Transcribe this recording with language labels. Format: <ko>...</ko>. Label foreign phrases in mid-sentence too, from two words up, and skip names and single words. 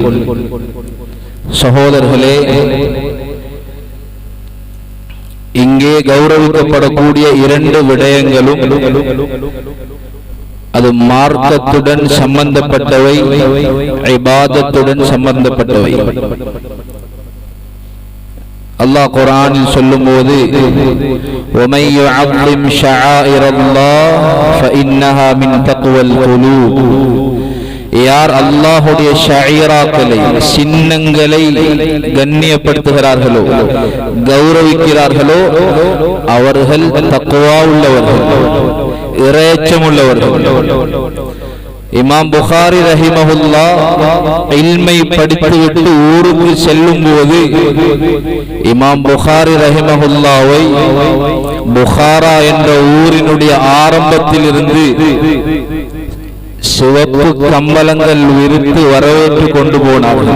<ta>சகோதரர்களே, இங்கே கௌரவிக்கப்படக்கூடிய 2 விடயங்களும் அது மார்க்கத்துடன் சம்பந்தப்பட்டவை, இபாதத்துடன் சம்பந்தப்பட்டவை. அல்லாஹ் குர்ஆனில் சொல்லும்போது</ta> <ar>وَمَن يُعَظِّمْ شَعَائِرَ اللَّهِ فَإِنَّهَا مِن تَقْوَى الْقُلُوبِ.</ar> <ta>யார் அல்லாஹ்வுடைய ஷாயிராக்களை, சின்னங்களை கண்ணியப்படுத்துகிறார்களோ, கௌரவிக்கிறார்களோ, அவர்கள் தக்வா உள்ளவர்கள், இறையச்சம் உள்ளவர்கள். இமாம் புகாரி ரஹிமஹுல்லாஹ் இல்மை படித்துவிட்டு ஊருக்கு செல்லும் போது இமாம் புகாரி ரஹிமஹுல்லாவை புகாரா என்ற ஊரினுடைய ஆரம்பத்தில் இருந்து சிவப்பு கம்பளங்கள் விரித்து வரவேற்று கொண்டு போனார்கள்.</ta>